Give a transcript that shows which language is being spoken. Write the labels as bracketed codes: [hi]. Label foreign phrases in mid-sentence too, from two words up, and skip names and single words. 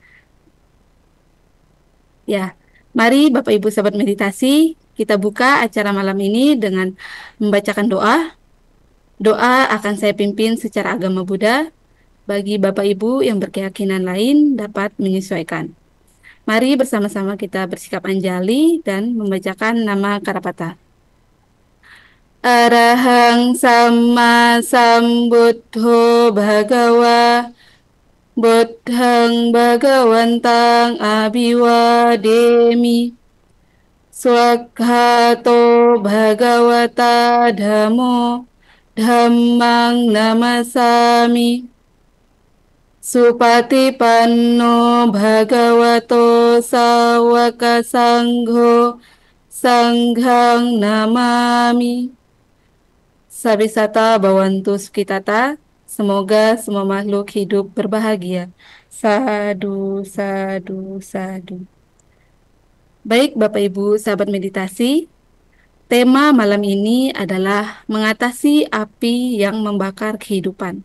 [id] Ya, mari Bapak Ibu sahabat meditasi, kita buka acara malam ini dengan membacakan doa. Doa akan saya pimpin secara agama Buddha. Bagi Bapak Ibu yang berkeyakinan lain dapat menyesuaikan. Mari bersama-sama kita bersikap anjali dan membacakan nama Karapata. [pi] Arahang Sama Sambuddho Bhagawa Buddhang Bhagawantang Abhiwademi Swakhato Bhagavata Dhammo Dhammang Namasami Supatipanno Bhagavato Sawaka Sangho Sanghang Namami. Sabisata Bhavantu Sukitata. [id] Semoga semua makhluk hidup berbahagia. [pi] Sadu, sadu, sadu. [id] Baik Bapak Ibu sahabat meditasi, tema malam ini adalah mengatasi api yang membakar kehidupan.